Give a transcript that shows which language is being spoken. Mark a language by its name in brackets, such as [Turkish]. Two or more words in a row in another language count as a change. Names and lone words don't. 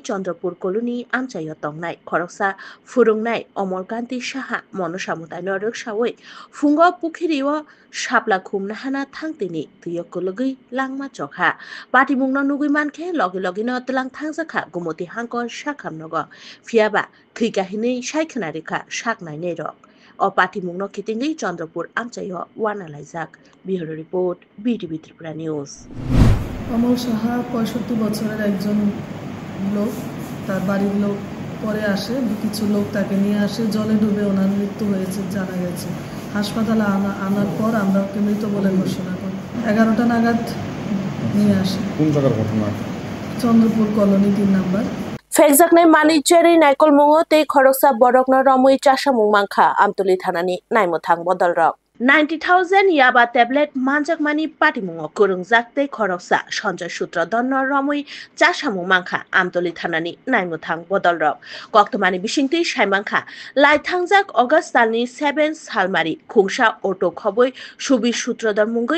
[Kok Borok] Chandrapur colony amchayo tongnai khoroksa furungnai omolkanti saha monosamutai no roksaoi fungo pukhirio sapla khumna hana thangtini tuyokulugai langma chokha patimungno nugui mankhe logi logino tlang thangjakha gumoti hangkor sakhamnogo phiaba thika hinei saikhnarika saknai nei rok o patimungno kitingi Chandrapur amchayo wanalaijak [English] bureau report [Kok Borok] B2B Tripura News [Bangla] অমল সাহা ৬৫ বছরের একজন লোক তার বাড়ির লোক পরে আসে কিছু লোক তাকে নিয়ে আসে জলে ডুবে ওনার মৃত্যু হয়েছে জানা গেছে হাসপাতালে আনার পর আমরা ওকে মৃত বলে ঘোষণা করি ১১টা নাগাদ নিয়ে আসি কোন জায়গার ঘটনা চন্দ্রপুর কলোনি ৩ নাম্বার [Kok Borok] Fekjaknai mani cherry naikol mungo tei khoroksa borokno romui chasamung mangkha amtuli thanani naimuthang bodolrok 90,000 yaba tablet manjakmani patimungo kurungjak tei khoroksa Sanjay Sutrodonno romui chasamung mangkha amtuli thanani naimuthang bodolrok koktomani bisingti saimangkha laithangjak August talni 7 salmari khungsa auto khoboi Subir Sutrodon mungoi